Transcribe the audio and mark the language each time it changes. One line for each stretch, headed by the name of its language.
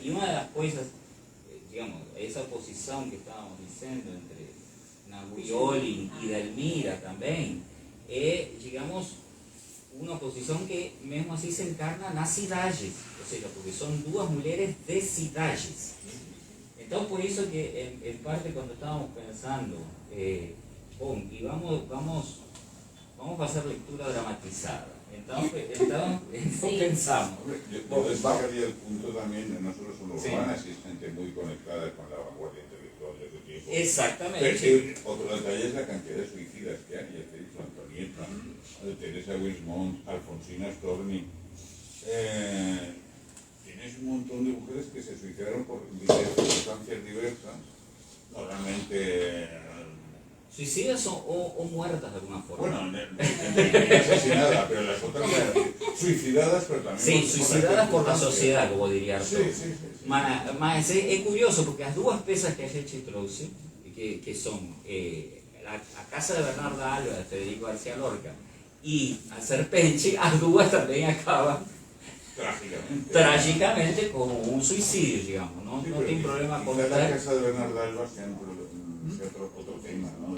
Portuguese: E uma das coisas, digamos, essa oposição que estávamos dizendo entre Nahui Olin e Delmira também é, digamos, uma oposição que mesmo assim se encarna nas cidades, ou seja, porque são duas mulheres de cidades. Então, por isso que, em parte, quando estávamos pensando, bom, e vamos fazer leitura dramatizada. Então pensamos.
Spanish: Yo destacaría el punto también, no solo son urbanas, sí. Es gente muy conectada con la vanguardia intelectual de su tiempo. Exactamente. Otro detalle es la cantidad de suicidas que hay, ya te he dicho, Antonieta, Teresa Winsmont, Alfonsina Storni. Tienes un montón de mujeres que se suicidaron por circunstancias diversas, normalmente Suicidas o muertas de alguna forma. Bueno, asesinada, pero las otras suicidadas, pero también... Sí, suicidadas por la
Portuguese: sociedade, como diria
Spanish: Arthur. Sí.
Portuguese: Mas é curioso, porque as duas peças que a gente trouxe, que são a Casa de Bernarda Alba, de Federico García Lorca, e a Serpente, as duas também acabam
Spanish: trágicamente con un suicidio,
Portuguese: digamos, no,
Spanish: sí, no tiene problema con la Casa de Bernarda Alba es otro tema, ¿no?